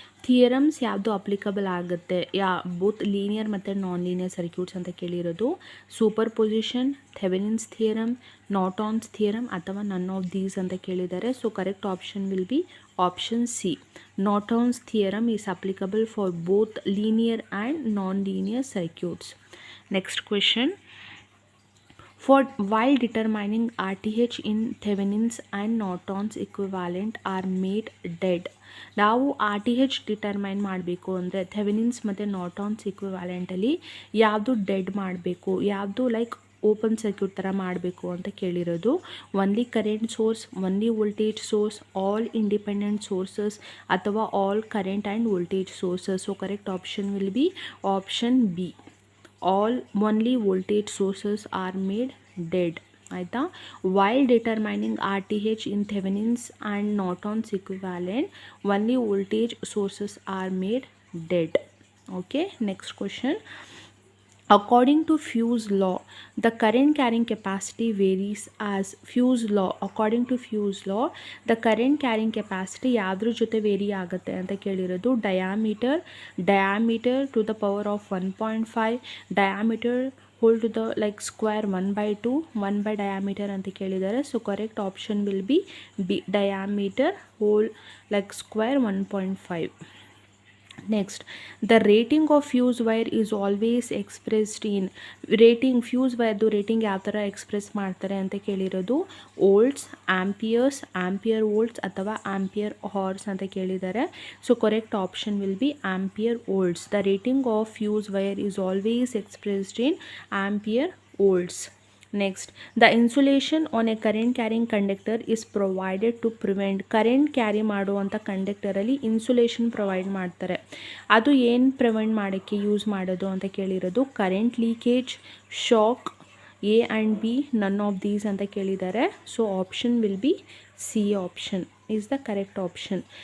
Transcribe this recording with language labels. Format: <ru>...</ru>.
<kn>Theorems ಯಾವುದು applicable ಆಗುತ್ತೆ both linear ಮತ್ತು ನಾನ್ ಲೀನಿಯರ್ ಸರ್ಕ್ಯೂಟ್ಸ್ ಅಂತ ಕೇಳಿರೋದು.</kn> <en>superposition, Thevenin's theorem, Norton's theorem ಅಥವಾ none of these</en> <kn>ಅಂತ ಕೇಳಿದ್ದಾರೆ.</kn> <en>So correct option will be option C. Norton's theorem is applicable for both linear and non linear circuits. Next question, for while determining RTH in Thevenin's and Norton's equivalent are made dead.</en> <kn>ನಾವು R T H determine ಮಾಡಬೇಕು ಅಂದರೆ Thevenin's ಮತ್ತು ನಾರ್ಟನ್ಸ್ ಇಕ್ವಿವ್ಯಾಲೆಂಟಲ್ಲಿ ಯಾವುದು dead ಮಾಡಬೇಕು, ಯಾವುದು like open circuit ಥರ ಮಾಡಬೇಕು ಅಂತ ಕೇಳಿರೋದು.</kn> <en>Only current source, only voltage source, all independent sources ಅಥವಾ all current and voltage sources. So correct option will be option B, all only voltage sources are made dead</en> <kn>ಆಯಿತಾ.</kn> <en>while determining RTH in Thevenin's and Norton's equivalent only voltage sources are made dead. Okay, next question, according to Few's law the current carrying capacity varies as Few's law. according to Few's law the current carrying capacity</en> <kn>ಯಾವ್ದ್ರ ಜೊತೆ very ಆಗುತ್ತೆ ಅಂತ ಕೇಳಿರೋದು.</kn> <en>diameter to the power of 1.5, diameter whole to the like square 1/2, 1 by diameter</en> <kn>ಅಂತ ಕೇಳಿದ್ದಾರೆ.</kn> <en>So correct option will be B, diameter whole like square 1.5. Next, the rating of fuse wire is always expressed in rating.</en> <kn>fuse wire ದು rating ಯಾವ ಥರ express ಮಾಡ್ತಾರೆ ಅಂತ ಕೇಳಿರೋದು.</kn> <en>volts, amperes, ampere volts ಅಥವಾ ampere hours</en> <kn>ಅಂತ ಕೇಳಿದ್ದಾರೆ.</kn> <en>So correct option will be ampere volts. The rating of fuse wire is always expressed in ampere volts. Next, the insulation on a current carrying conductor is provided to prevent.</en> <kn>Current carry ಮಾಡುವಂಥ ಕಂಡಕ್ಟರಲ್ಲಿ insulation provide ಮಾಡ್ತಾರೆ. ಅದು ಏನು prevent ಮಾಡೋಕ್ಕೆ use ಮಾಡೋದು ಅಂತ ಕೇಳಿರೋದು. Current leakage, shock, A and B,</kn> <en>none of these</en> <kn>ಅಂತ ಕೇಳಿದ್ದಾರೆ.</kn> <en>So option will be C option is the correct option.</en>